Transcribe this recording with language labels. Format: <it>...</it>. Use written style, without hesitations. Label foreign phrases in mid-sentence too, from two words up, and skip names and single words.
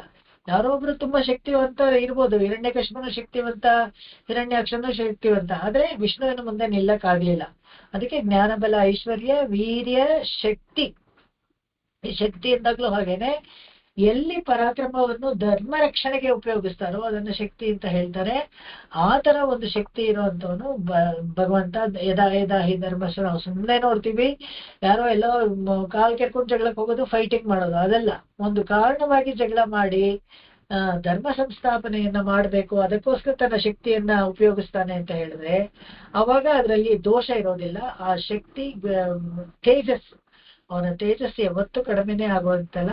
<kn>ಯಾರೋ ಒಬ್ರು ತುಂಬಾ ಶಕ್ತಿವಂತ ಇರ್ಬೋದು, ಹಿರಣ್ಯಕಶ್ಯಪನು ಶಕ್ತಿವಂತ, ಹಿರಣ್ಯಾಕ್ಷನು ಶಕ್ತಿವಂತ, ಆದ್ರೆ ವಿಷ್ಣುವಿನ ಮುಂದೆ ನಿಲ್ಲಕ್ಕಾಗ್ಲಿಲ್ಲ. ಅದಕ್ಕೆ ಜ್ಞಾನ, ಬಲ, ಐಶ್ವರ್ಯ, ವೀರ್ಯ, ಶಕ್ತಿ. ಈ ಶಕ್ತಿ ಎಂದಾಗ್ಲೂ ಹಾಗೇನೆ, ಎಲ್ಲಿ ಪರಾಕ್ರಮವನ್ನು ಧರ್ಮ ರಕ್ಷಣೆಗೆ ಉಪಯೋಗಿಸ್ತಾರೋ ಅದನ್ನ ಶಕ್ತಿ ಅಂತ ಹೇಳ್ತಾರೆ. ಆ ತರ ಒಂದು ಶಕ್ತಿ ಇರುವಂತವನು ಭಗವಂತ.</kn> <sa>ಯದಾ ಹಿ ಧರ್ಮಸ್ಯ.</sa> <kn>ನಾವು ಸುಮ್ಮನೆ ನೋಡ್ತೀವಿ, ಯಾರೋ ಎಲ್ಲೋ ಕಾಲ್ ಕೆರ್ಕೊಂಡು ಜಗಳಕ್ಕೆ ಹೋಗೋದು, ಫೈಟಿಂಗ್ ಮಾಡೋದು, ಅದೆಲ್ಲ ಒಂದು ಕಾರಣವಾಗಿ ಜಗಳ ಮಾಡಿ ಧರ್ಮ ಸಂಸ್ಥಾಪನೆಯನ್ನ ಮಾಡಬೇಕು, ಅದಕ್ಕೋಸ್ಕರ ತನ್ನ ಶಕ್ತಿಯನ್ನ ಉಪಯೋಗಿಸ್ತಾನೆ ಅಂತ ಹೇಳಿದ್ರೆ ಅವಾಗ ಅದರಲ್ಲಿ ದೋಷ ಇರೋದಿಲ್ಲ. ಆ ಶಕ್ತಿ ತೇಜಸ್, ಅವನ ತೇಜಸ್ಸು ಯಾವತ್ತೂ ಕಡಿಮೆನೇ ಆಗುವಂತಲ್ಲ.</kn>